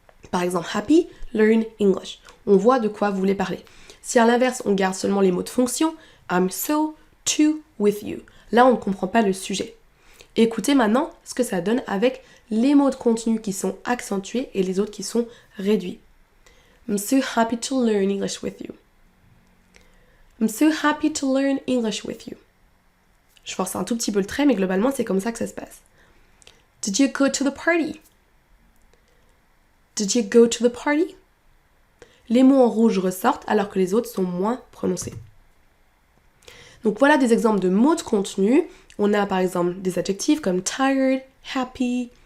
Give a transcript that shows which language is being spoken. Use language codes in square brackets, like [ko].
[fr] Par exemple, happy, learn English. On voit de quoi vous voulez parler. Si à l'inverse, on garde seulement les mots de fonction, I'm so, to, with you. Là, on ne comprend pas le sujet. Écoutez maintenant ce que ça donne avec les mots de contenu qui sont accentués et les autres qui sont réduits. [en] I'm so happy to learn English with you. I'm so happy to learn English with you. [fr] Je force un tout petit peu le trait, mais globalement, c'est comme ça que ça se passe. [en] Did you go to the party? Did you go to the party? [fr] Les mots en rouge ressortent alors que les autres sont moins prononcés. Donc voilà des exemples de mots de contenu. On a par exemple des adjectifs comme tired, happy.